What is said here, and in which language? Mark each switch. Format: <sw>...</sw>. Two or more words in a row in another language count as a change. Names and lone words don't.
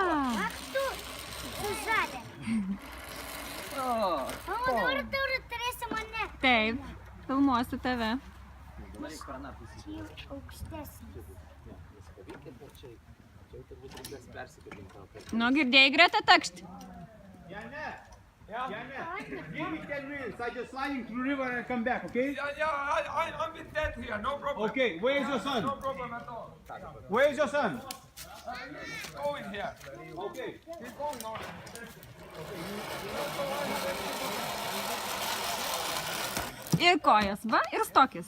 <lt>Ach, tu žalia. O, dabar tu turėsi mane. Taip, filmuosiu tave. Čia jau aukštesnis. Nu, girdėjai Greta takšt?</lt> <en>Give me 10 minutes. I just sliding through the river and come back, okay? I'm with Dad here, no problem. Okay, where is your son? No problem at all. Where is your son? He's going here. Okay. He's going on.</en> <lt>Ir kojas, va, ir stokis.</lt>